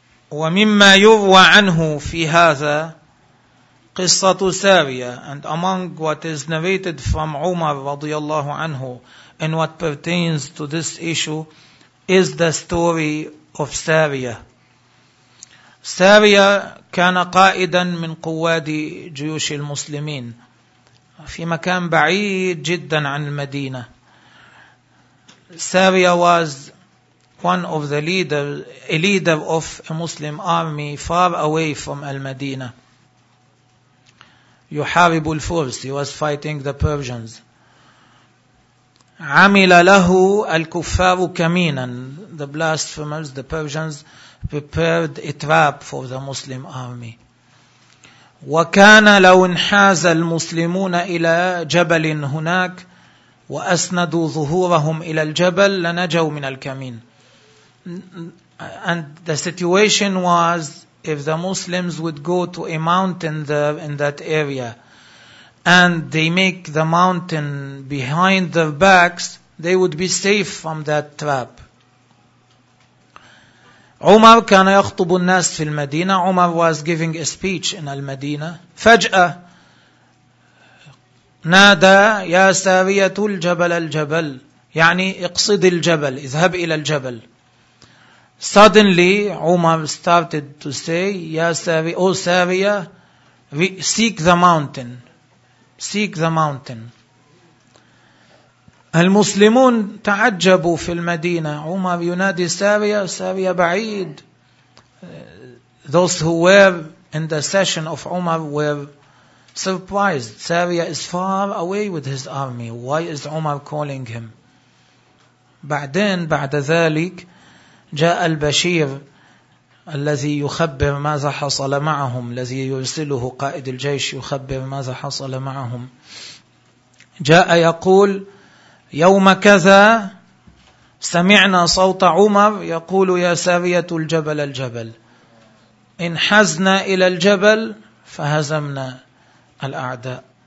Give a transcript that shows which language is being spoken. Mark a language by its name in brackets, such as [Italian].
[Arabic] وَمِمَّا يُرْوَى عَنْهُ فِي هَذَا قِصَّةُ سَارِيَةٍ. [English] And among what is narrated from Umar [Arabic] رضي الله عنه [English] and what pertains to this issue is the story of Saria. [Arabic] Saria كان قائدا من قواد جيوش المسلمين في مكان بعيد جدا عن المدينة. [English] Saria was one of the leaders, a leader of a Muslim army far away from Al-Madinah. [Arabic] يحارب الفرس, [English] he was fighting the Persians. [Arabic] عمل له الكفار كمينا. [English] The blasphemers, the Persians, prepared a trap for the Muslim army. [Arabic] وكان لو انحاز المسلمون إلى جبل هناك وأسندوا ظهورهم إلى الجبل لنجوا من الكمين. [English] And the situation was, if the Muslims would go to a mountain there in that area and they make the mountain behind their backs, they would be safe from that trap. [Arabic] Umar كان يخطب الناس في المدينة. [English] Umar was giving a speech in المدينة. [Arabic] فجأة نادى يا سارية الجبل الجبل, يعني اقصد الجبل, اذهب إلى الجبل. [English] Suddenly Umar started to say, Ya Sariya, O Sariya, seek the mountain. Seek the mountain. [Arabic] المسلمون تعجبوا في المدينة. Umar ينادي Sariya, Sariya بعيد. [English] Those who were in the session of Umar were surprised. Sariya is far away with his army. Why is Umar calling him? [Arabic] بعدين بعد ذلك جاء البشير الذي يخبر ماذا حصل معهم, الذي يرسله قائد الجيش يخبر ماذا حصل معهم. جاء يقول يوم كذا سمعنا صوت عمر يقول يا سارية الجبل الجبل, انحزنا إلى الجبل فهزمنا الأعداء.